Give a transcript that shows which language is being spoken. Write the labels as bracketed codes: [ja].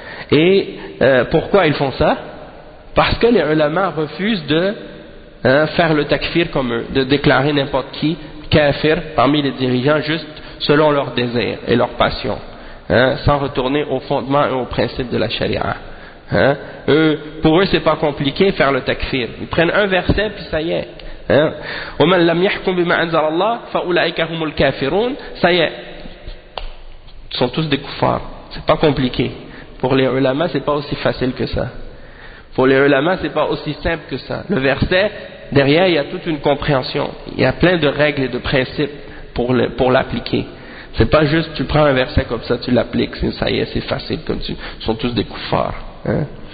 [fr] Et pourquoi ils font ça? Parce que les ulama refusent de faire le takfir comme eux, de déclarer n'importe qui kafir parmi les dirigeants juste selon leurs désirs et leurs passions, hein, sans retourner au fondement et au principe de la charia. Hein. Eux, pour eux, c'est pas compliqué faire le takfir. Ils prennent un verset puis ça y est. [ar] وَمَنْ لَمْ يَحْكُمْ بِمَا أَنْزَلَ اللَّهِ فَأُولَٰئِكَ هُمُ الْكَافِرُونَ. [fr] Ça y est, ils sont tous des koufars. C'est pas compliqué. Pour les ulama, c'est pas aussi facile que ça. Pour les ulama, c'est pas aussi simple que ça. Le verset, derrière, il y a toute une compréhension. Il y a plein de règles et de principes pour l'appliquer. C'est pas juste, tu prends un verset comme ça, tu l'appliques, ça y est, c'est facile, comme tu, ils sont tous des koufars. Hein?